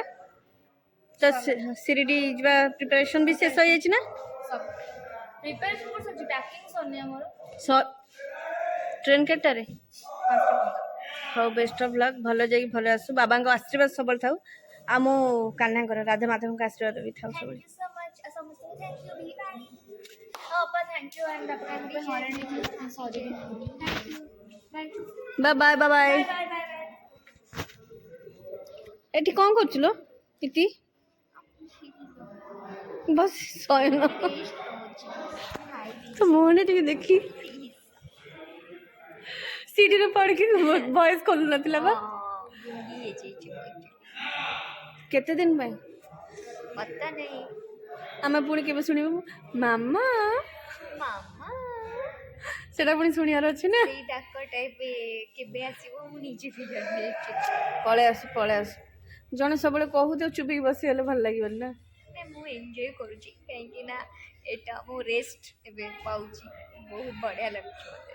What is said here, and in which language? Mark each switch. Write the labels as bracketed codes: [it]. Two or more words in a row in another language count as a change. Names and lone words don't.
[or] ତ ଶିରିଡି ଯିବା ପ୍ରିପାରେସନ୍ ବି ଶେଷ ହେଇଯାଇଛି ନା? ପ୍ରିପାରେସନ୍ କରି ସରିଛି, ପ୍ୟାକିଂ ସରିନି ଆମର। ଟ୍ରେନ୍ କେତେଟାରେ? ହଉ [en] best of luck. [or] ଭଲ ଯାଇକି ଭଲ ଆସୁ। ବାବାଙ୍କ ଆଶୀର୍ବାଦ ସବୁବେଳେ ଥାଉ। ଆଉ ମୁଁ କାହ୍ନାଙ୍କର ରାଧା ମାଧବଙ୍କ ଆଶୀର୍ବାଦ ବି ଥାଉ ସବୁବେଳେ। [en] Thank you so much. [or] ସମସ୍ତଙ୍କୁ [en] thank you [or] ବି bye. ଅପା [en] thank you and [or] ବାପା ପାଇଁ ହଇରାଣ ହେଇକି ସରି। [en] Thank you. Bye. Bye bye bye bye. Bye bye bye bye. [or] ଏଠି କ'ଣ କରୁଥିଲ ଇତି? ବସ ଶୟନ। ତ ମୁହଁଟା ଟିକେ ଦେଖି ସିଡ଼ିରେ ପଡ଼ିକି ଭଏସ୍ ଖୋଲୁ ନଥିଲା ବା। କେତେ ଦିନ ପାଇଁ? [hi] पता नहीं [or] ଆମେ ପୁଣି କେବେ ଶୁଣିବୁ ମାମା? मामा ସେଟା ପୁଣି ଶୁଣିବାର ଅଛି ନା। ସେଇ ଡାକ ଟାଇପ କେବେ ଆସିବ ମୁଁ ନିଜେ ବି ଜାଣିନି। ପଳେଇ ଆସୁ ପଳେଇ ଆସୁ। ଜଣେ ସବୁବେଳେ କହୁଥିବ ଚୁପିକି ବସିଗଲେ ଭଲ ଲାଗିବନି ନା। ମୁଁ ଏନ୍ଜୟ କରୁଛି କାହିଁକି ନା ଏଇଟା ମୁଁ ରେଷ୍ଟ ଏବେ ପାଉଛି, ବହୁତ ବଢ଼ିଆ ଲାଗୁଛି ମୋତେ।